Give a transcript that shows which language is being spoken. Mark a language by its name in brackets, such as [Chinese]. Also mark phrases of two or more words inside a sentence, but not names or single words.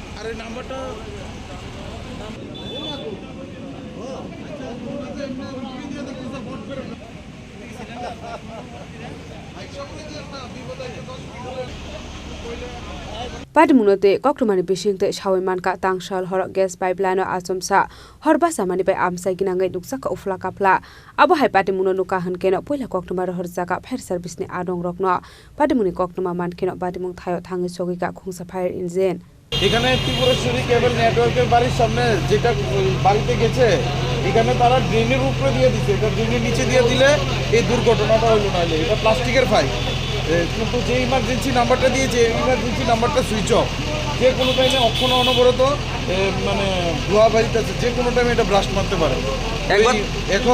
[Kok Borok] Padimunote koktomani bishingte shawimanka tangsal hor [English] gas pipeline [Kok Borok] Achomsa horbasa mani bai amsai ginangai duksaka ufla kapla abo hai padimuno nuka hankeno poila koktomar horjaka [English] fire service [Kok Borok] ni adong rokno padimuni koktoma mankeno padimung thayo thangi sogika khungsa [English] fire engine [Bangla] এখানে ত্রিপুরেশ্বরী [English] cable network [Bangla] বাড়ির সামনে যেটা বাড়িতে গেছে এখানে তারা ড্রেনের উপরে দিয়ে দিচ্ছে এটা ড্রেনের নিচে দিয়ে দিলে এই দুর্ঘটনাটা হলো না এটা [English] plastic pipe [Bangla] কিন্তু যে [English] emergency number [Bangla] দিয়েছে [English] emergency number switch off [Bangla] যে কোনো টাইমে অক্ষণ অনবরত মানে ধোয়া বাড়িতেছে যে কোনো টাইমে এটা ব্লাস্ট মারতে পারে এখন